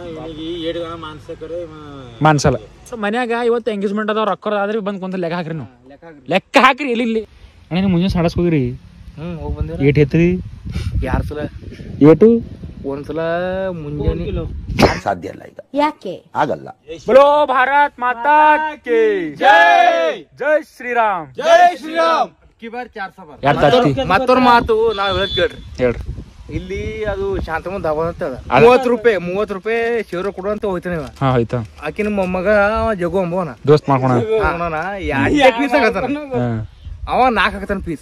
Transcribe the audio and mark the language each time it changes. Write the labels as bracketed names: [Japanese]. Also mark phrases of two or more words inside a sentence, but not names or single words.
[Kannada] ಮಾನ್ಸಲ್ಲ. ಸೊ ಮನ್ಯಾಗ ಇವತ್ತು ಎಂಗೇಜ್ಮೆಂಟ್ ಅದಾವ ರೊಕ್ಕ ಆದ್ರೆ ಬಂದ್ ಕುಂತ ಲೆಕ್ಕ ಹಾಕ್ರಿ ನೀವು ಲೆಕ್ಕ ಹಾಕ್ರಿ ಎಲ್ಲಿ ಅಣ್ಣ ಮುಂಜಾನೆ ಸಾಡಸ್ ಹೋಗಿರಿ ಹೋಗಿ ಬಂದಿರ ಏಟ್ ಐತ್ರಿ 2 ಸಲ ಏಟು ಒಂದ್ಸಲ ಮುಂಜಾನೆ ಸಾಧ್ಯ ಇಲ್ಲ ಈಗ ಯಾಕೆ ಆಗಲ್ಲ. [Hindi] बोलो भारत माता की जय जय श्री राम [Kannada] ಮತ್ತೊಂದು ಮಾತು ನಾವ್ ಹೇಳದ್ ಕೇಳ್ರಿ ಹೇಳ್ರಿ ಇಲ್ಲಿ ಅದು ಶಾಂತಮನ್ ಧಾಬಾ ಅಂತ ಅದ 30 ರೂಪಾಯಿ ಶಿವರ ಕೊಡುವಂತ ಹೋಯ್ತಾನೆ ಹಾ ಆಯ್ತಾ ಆಕಿನ ಮೊಮ್ಮಗ ಜಗು ಅಂಬೋನ ದೋಸ್ತ್ ಮಾಡ್ಕೊಣ ಪೀಸ್ ಆಗತ್ತಾನ ಅವ 4 ಹಾಕತಾನ ಪೀಸ್.